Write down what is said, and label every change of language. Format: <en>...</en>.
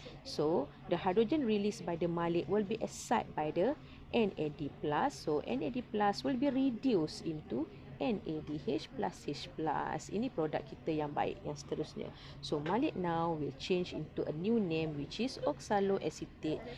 <en>So the hydrogen released by the malate will be excited by the NAD+. So NAD+ will be reduced into NADH plus H+.</en> <ms>Ini produk kita yang baik yang seterusnya.</ms> <en>So malate now will change into a new name which is oxaloacetate.</en>